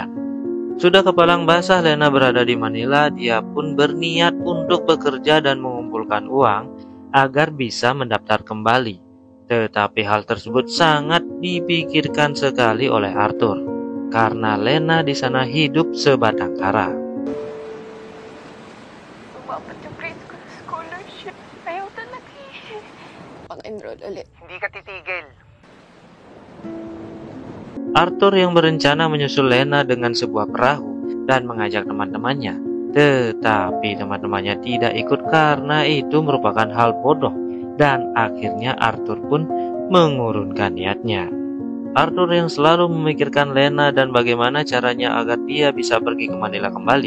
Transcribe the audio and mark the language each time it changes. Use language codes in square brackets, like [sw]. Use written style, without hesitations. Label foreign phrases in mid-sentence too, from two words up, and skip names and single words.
[id] Sudah kepalang basah Lena berada di Manila, dia pun berniat untuk bekerja dan mengumpulkan uang agar bisa mendaftar kembali. Tetapi hal tersebut sangat dipikirkan sekali oleh Arthur, karena Lena di sana hidup sebatang kara. [tl] Mapapagrade ko na scholarship. Ayaw talaga eh. Pang-enroll ulit. Hindi ka titigil. [id] Arthur yang berencana menyusul Lena dengan sebuah perahu dan mengajak teman-temannya. Tetapi teman-temannya tidak ikut karena itu merupakan hal bodoh, dan akhirnya Arthur pun mengurungkan niatnya. Arthur yang selalu memikirkan Lena dan bagaimana caranya agar dia bisa pergi ke Manila kembali.